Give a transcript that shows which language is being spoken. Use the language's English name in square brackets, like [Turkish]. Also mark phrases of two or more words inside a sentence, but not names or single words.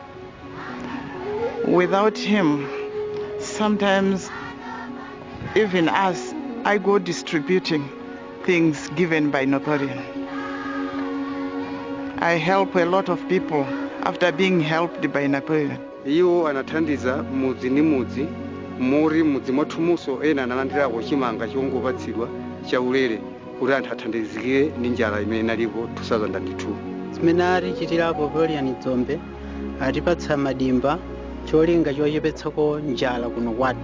[English] Without him, sometimes even us, I go distributing things given by Napoleon. I help a lot of people after being helped by Napoleon. [Nyanja] Iwo anathandiza mudzi ndi mudzi, muri mudzi mwathumunso ena analandirawo chimanga chongobatsidwa chaulere kuti anthu athandizike ndi njala imene inalipo 2002. Zimene atichitirapo Napoleon Nzombe atipatsa madimba cholinga chochepetsako njala kuno kwathu.